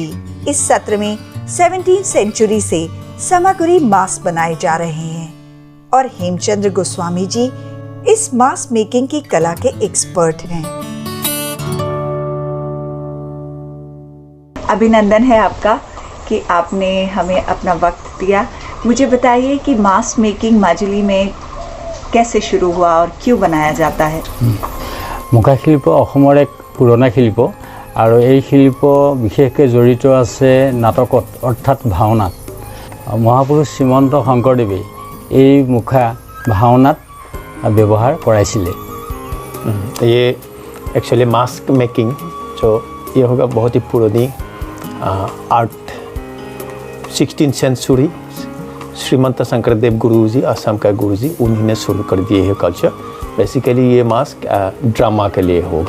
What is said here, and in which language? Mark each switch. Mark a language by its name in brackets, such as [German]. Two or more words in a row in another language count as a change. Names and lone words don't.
[Hindi] इस सत्र में 17वीं सेंचुरी से समागुरी मास्क बनाए जा रहे हैं और हेमचंद्र गोस्वामी जी इस [English] mask making [Hindi] की कला के एक्सपर्ट हैं। अभिनंदन है आपका कि आपने हमें अपना वक्त दिया। मुझे बताइए कि [English] mask making [Hindi] माजुली में कैसे शुरू हुआ और क्यों बनाया जाता है? [Assamese] মুখা শিল্প অসমৰ এক পুৰণা শিল্প আৰু এই শিল্প বিশেষকৈ জড়িত আছে নাটকত অৰ্থাৎ ভাওনাত। মহাপুৰুষ শ্ৰীমন্ত শংকৰদেৱে এই মুখা ভাওনাত ব্যৱহাৰ কৰাইছিলে। [Hindi] ये [English] actually mask making [Hindi] जो ये होगा बहुत ही पुरानी आर्ट। 16th सेंचुरी श्रीमंत शंकरदेव गुरुजी, असम का गुरुजी, उन्हीं ने शुरू कर दिए है कल्चर। बेसिकली ये मास्क ड्रामा के लिए होगा।